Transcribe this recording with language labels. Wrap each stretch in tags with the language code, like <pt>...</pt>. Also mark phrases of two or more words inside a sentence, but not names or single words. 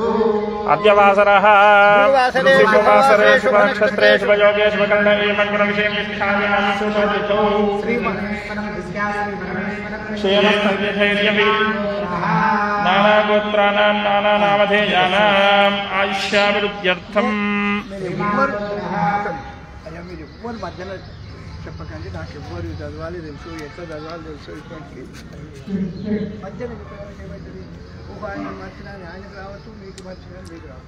<sa>अद्य वासरः शुभवासरे शुभनक्षत्रे शुभयोगे शुभकर्णे मङ्गलविषये विष्ठायां सुशोभितो क्षेमस्थैर्यधैर्यवि नानागोत्राणां नानानामधेयानाम् आयुष्याभिवृद्ध्यर्थम्</sa> <te>మీరు ఎవ్వరు మధ్యలో చెప్పకండి. నాకు ఎవ్వరు చదవాలి తెలుసు, ఎట్లా చదవాలి తెలుసు. ఇటువంటి మధ్యలో ఏమవుతుంది, ఆయన మర్చినా ఆయనకు రావచ్చు, మీకు మర్చినా మీకు రావచ్చు.</te>